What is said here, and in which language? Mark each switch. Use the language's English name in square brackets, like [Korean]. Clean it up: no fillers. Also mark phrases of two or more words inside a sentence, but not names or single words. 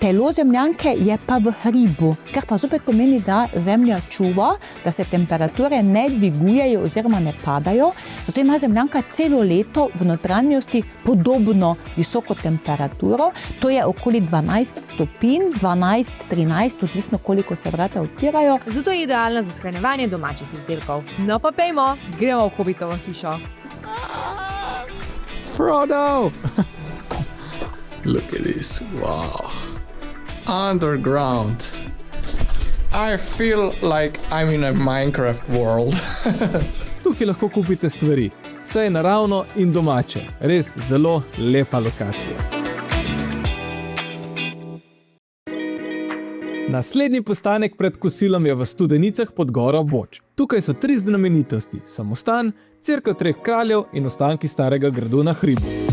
[Slovenian] Telo zemljanke je pa v hribu, kar pa zopet pomeni, da zemlja čuva, da se temperature ne dvigujejo oziroma ne padajo, zato ima zemljanka celo leto v notranjosti podobno visoko temperaturo, to je okoli 12 stopinj, 12, 13, odvisno koliko se vrata odpirajo. Zato je idealna za shranjevanje domačih izdelkov. No pa pejmo, gremo v Hobbitovo hišo. [English] Frodo! Look at this. Wow. Underground. I feel like I'm in a Minecraft world. [Slovenian] Tukaj lahko kupite stvari. Vse je naravno in domače. Res zelo lepa lokacija. Naslednji postanek pred kosilom je v Studenicah pod goro Boč. Tukaj so 3 znamenitosti: samostan, cerkev 3 kraljev in ostanki starega gradu na hribu.